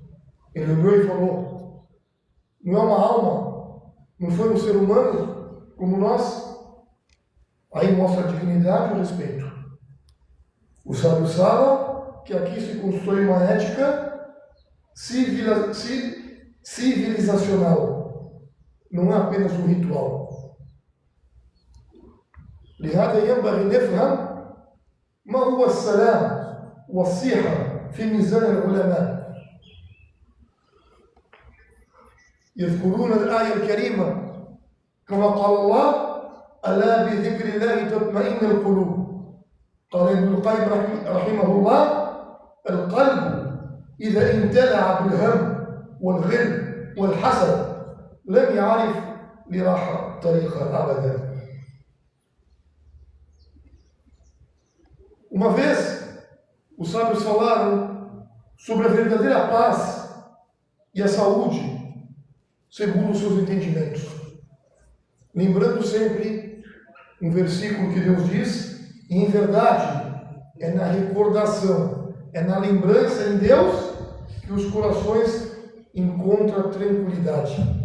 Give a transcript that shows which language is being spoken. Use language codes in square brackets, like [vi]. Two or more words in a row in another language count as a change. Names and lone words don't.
[pt] Ele olhou e falou: não é uma alma, não foi um ser humano como nós? Aí mostra a dignidade e o respeito. O sábio fala que aqui se constrói uma ética civilizacional, não é apenas um ritual. [ar] لهذا ينبغي نفهم ما هو السلام والصحة في ميزان العلماء. يذكرون الآية الكريمة كما قال الله: ألا بذكر الله تطمئن القلوب. قال ابن القيم رحمه الله: القلب إذا امتلأ بالهم والغل والحسد لم يعرف لراحة طريقة أبدا. [pt] Uma vez, os sábios falaram sobre a verdadeira paz e a saúde, segundo os seus entendimentos. Lembrando sempre um versículo que Deus diz: e em verdade é na recordação, é na lembrança em Deus que os corações encontram tranquilidade.